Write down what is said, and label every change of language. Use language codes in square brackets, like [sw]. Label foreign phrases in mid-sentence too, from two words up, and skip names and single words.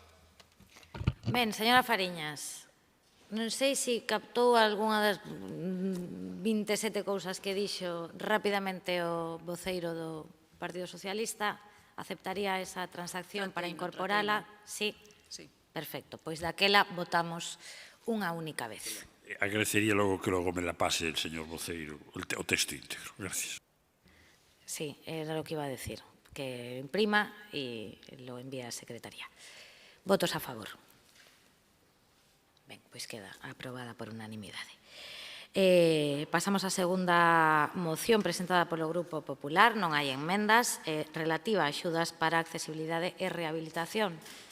[gl] Ben, señora Fariñas, non sei se captou algunha das 27 cousas que dixo rapidamente o voceiro do Partido Socialista. Aceptaría esa transacción para incorporala? [es] Sí? Sí. Perfecto. [gl] Pois daquela votamos unha única vez. Agradecería logo que logo [es] me la pase el señor [gl] voceiro, o texto íntegro. Gracias. [es] Sí, era lo que iba a decir, que imprima y lo envía a Secretaría. Votos a favor. [gl] Ben, pois queda aprobada por unanimidade. Pasamos á segunda moción presentada polo Grupo Popular, non hai enmendas, relativa a axudas para accesibilidade e rehabilitación.